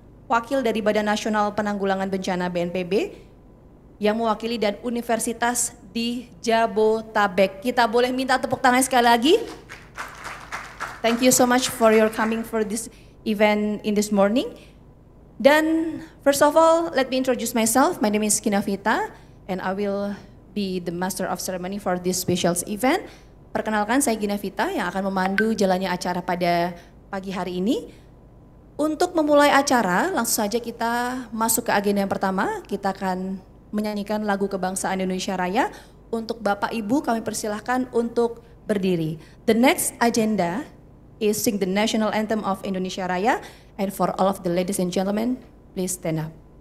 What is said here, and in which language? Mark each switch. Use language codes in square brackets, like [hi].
[id] wakil dari Badan Nasional Penanggulangan Bencana BNPB yang mewakili dan universitas di Jabotabek. Kita boleh minta tepuk tangan sekali lagi. [en] Thank you so much for your coming for this event in this morning. Dan first of all, let me introduce myself. My name is Kinavita and I will be the master of ceremony for this special event. [id] Perkenalkan, saya Ginavita yang akan memandu jalannya acara pada pagi hari ini. Untuk memulai acara, langsung saja kita masuk ke agenda yang pertama. Kita akan menyanyikan lagu kebangsaan Indonesia Raya. Untuk Bapak Ibu kami persilahkan untuk berdiri. [en] The next agenda is sing the national anthem of Indonesia Raya. And for all of the ladies and gentlemen, please stand up.